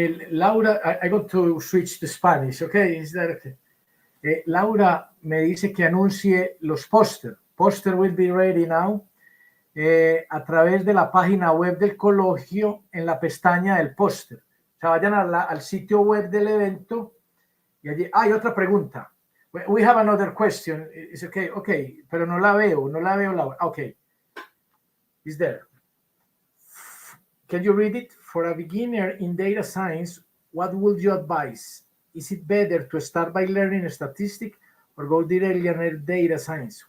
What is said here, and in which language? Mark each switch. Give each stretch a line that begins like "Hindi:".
English: Laura, I got to switch to Spanish, okay? Is that okay?
Spanish: Laura me dice que anuncie los póster. Póster
English: will be ready now
Spanish: a través de la página web del Coloquio en la pestaña del póster. O sea, vayan al sitio web del evento y allí hay otra pregunta.
English: We have another question. It's okay, okay,
Spanish: pero no la veo,
English: Laura. Okay, it's there. Can you read it? For a beginner in data science, what would you advise? Is it better to start by learning statistics or go directly on data science?